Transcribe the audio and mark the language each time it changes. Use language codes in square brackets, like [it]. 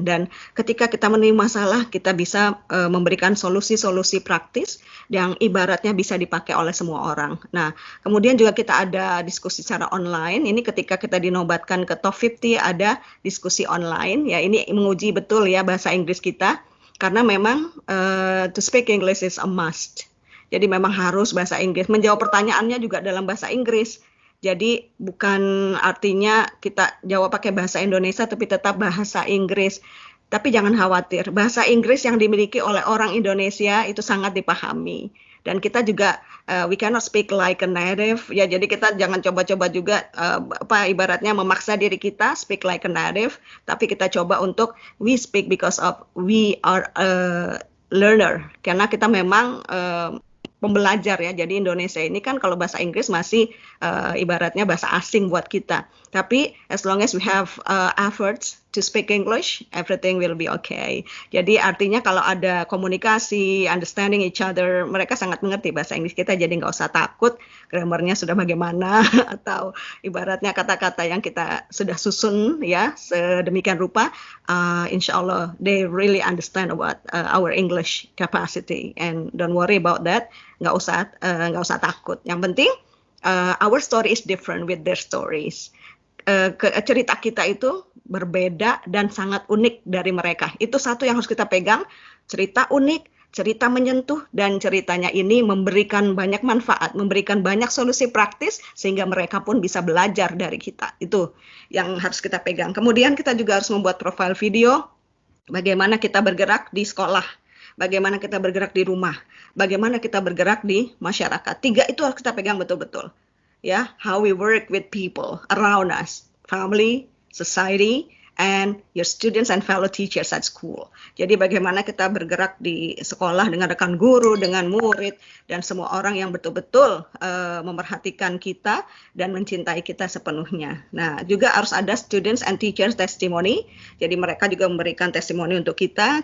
[id] Dan ketika kita menerima masalah, kita bisa memberikan solusi-solusi praktis yang ibaratnya bisa dipakai oleh semua orang. Nah, kemudian juga kita ada diskusi secara online. Ini ketika kita dinobatkan ke top 50 ada diskusi online. Ya, ini menguji betul ya bahasa Inggris kita. Karena memang [en] to speak English is a must. [id] Jadi memang harus bahasa Inggris. Menjawab pertanyaannya juga dalam bahasa Inggris. Jadi bukan artinya kita jawab pakai bahasa Indonesia tapi tetap bahasa Inggris. Tapi jangan khawatir, bahasa Inggris yang dimiliki oleh orang Indonesia itu sangat dipahami. Dan kita juga [en] we cannot speak like a native. [id] Ya, jadi kita jangan coba-coba juga ibaratnya memaksa diri kita [en] speak like a native, [id] tapi kita coba untuk [en] we speak because of we are a learner. [id] Karena kita memang pembelajar ya, jadi Indonesia ini kan kalau bahasa Inggris masih ibaratnya bahasa asing buat kita. Tapi [en] as long as we have efforts to speak English, everything will be okay. [id] Jadi artinya kalau ada komunikasi, [en] understanding each other, [id] mereka sangat mengerti bahasa Inggris kita, jadi nggak usah takut grammarnya sudah bagaimana atau ibaratnya kata-kata yang kita sudah susun ya sedemikian rupa. [en] Insya Allah they really understand about our English capacity and don't worry about that. [id] Nggak usah takut. Yang penting [en] our story is different with their stories. [id] Cerita kita itu berbeda dan sangat unik dari mereka. Itu satu yang harus kita pegang. Cerita unik, cerita menyentuh, dan ceritanya ini memberikan banyak manfaat, memberikan banyak solusi praktis sehingga mereka pun bisa belajar dari kita. Itu yang harus kita pegang. Kemudian kita juga harus membuat profile video. Bagaimana kita bergerak di sekolah, bagaimana kita bergerak di rumah, bagaimana kita bergerak di masyarakat. 3 itu harus kita pegang betul-betul. [en] Ya, how we work with people around us, family, society, and your students and fellow teachers at school. [id] Jadi bagaimana kita bergerak di sekolah dengan rekan guru, dengan murid, dan semua orang yang betul-betul memerhatikan kita dan mencintai kita sepenuhnya. Nah, juga harus ada [en] students and teachers testimony. [id] Jadi mereka juga memberikan testimoni untuk kita.